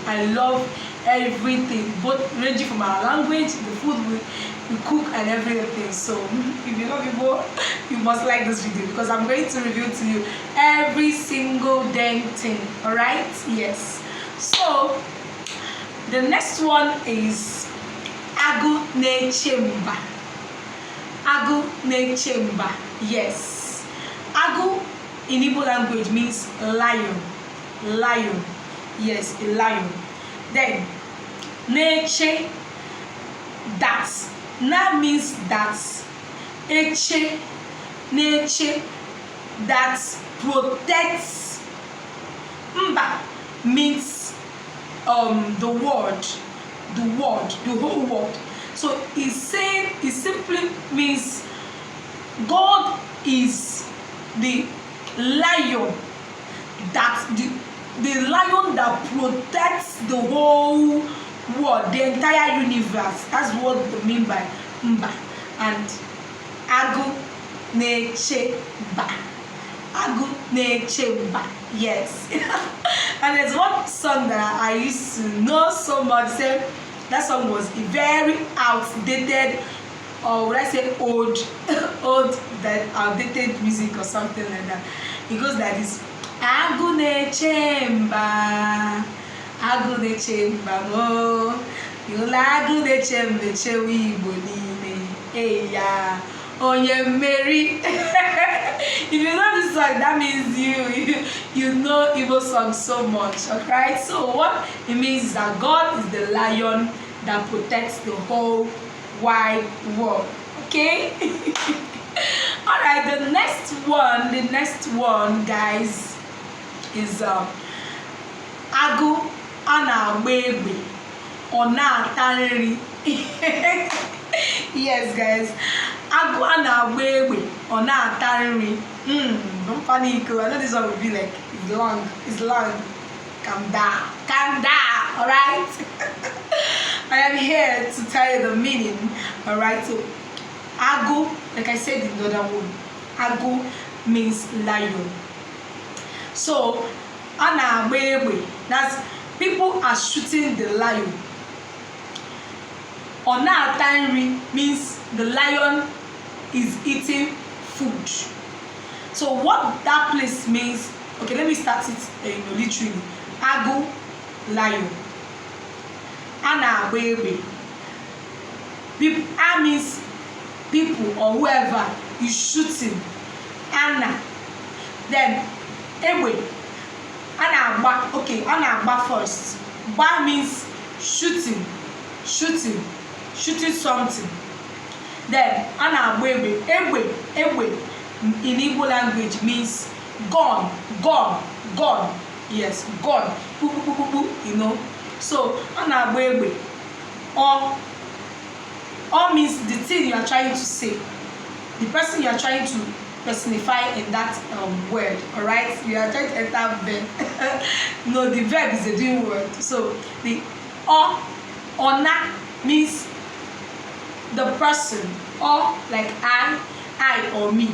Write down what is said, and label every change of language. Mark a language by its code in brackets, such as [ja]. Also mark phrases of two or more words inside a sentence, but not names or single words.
[en] I love everything, both ranging from our language, the food we cook and everything. So if you love Igbo, you must like this video because I'm going to reveal to you every single dang thing. Alright? Yes. So the next one is [ig] Agụ na-eche mba. Agụ na-eche mba. Yes. [en] Agụ in Igbo language means lion. Lion. Yes, a lion. Then na-eche, that. Na means that. [ig] Eche, na-eche, [en] that protects. Mba means the word, the whole world. So he's saying, it simply means God is the lion, that the lion that protects the whole world, the entire universe. That's what they mean by mba. [ig] And Agụ na-eche mba. Agụ na-eche mba. [en] Yes. And there's one song that I used to know so much. That song was very outdated, or would I say old, that outdated music or something like that. It goes like this: [ig] Agụ na-eche mba, Agụ na-eche mba mo, yola Agụ na-eche mba echewe Igbo niile. Hey ya, onye mmeri. [en] If you know this song, that means you know Igbo songs so much. Okay, so what it means is that God is the lion that protects the whole wide world. Okay. All right, the next one guys is [ig] Agụ na-agba egbe ọ na-ata nri. [en] Yes guys, [ig] Agụ na-agba egbe ọ na-ata nri. [en] Don't panic. I know this one will be like it's long. Calm down, all right. I am here to tell you the meaning. All right, so Agụ, like I said in the other one, Agụ means lion. [ig] So a na-agba egbe, [en] that's people are shooting the lion. [ig] Ọ na-ata nri [en] means the lion is eating food. So what that place means, okay, let me start it literally. [ig] Agụ, lion. A na-agba egbe. [en] A means people or whoever is shooting. [ig] Ana. Then egbe. A na-agba. Okay, a na-agba first. [en] Ba means shooting something. Then [ig] a na-agba egbe. [en] Egbe in Igbo language means gun. Yes, gun. You know. [ig] So a na-agba egbe. [en] Or means the thing you are trying to say, the person you are trying to personify in that word. All right, you are trying to enter verb. No, the verb is a doing word. So the ona means the person, or like I or me.